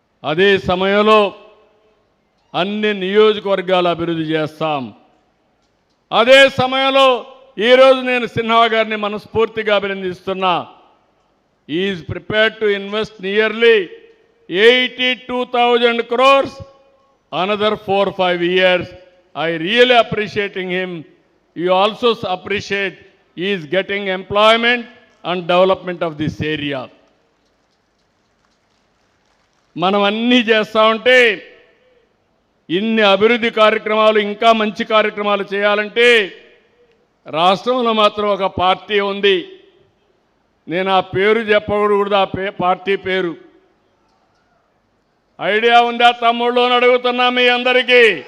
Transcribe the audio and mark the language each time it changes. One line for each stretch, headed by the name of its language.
Telugu: అదే సమయంలో అన్ని నియోజకవర్గాలు అభివృద్ధి చేస్తాం. అదే సమయంలో ఈరోజు నేను సిన్హా గారిని మనస్ఫూర్తిగా అభినందిస్తున్నా.
English: Is prepared to invest nearly 82,000 crores another 4-5 years. I really appreciating him. You also appreciate he is getting employment and development of this area.
Telugu: మనం అన్నీ చేస్తూ ఉంటే ఇన్ని అభివృద్ధి కార్యక్రమాలు ఇంకా మంచి కార్యక్రమాలు చేయాలంటే రాష్ట్రంలో మాత్రం ఒక పార్టీ ఉంది. నేను ఆ పేరు చెప్పకూడదు, ఆ పార్టీ పేరు ఐడియా ఉందా తమ్ముళ్ళు అని అడుగుతున్నా మీ అందరికీ.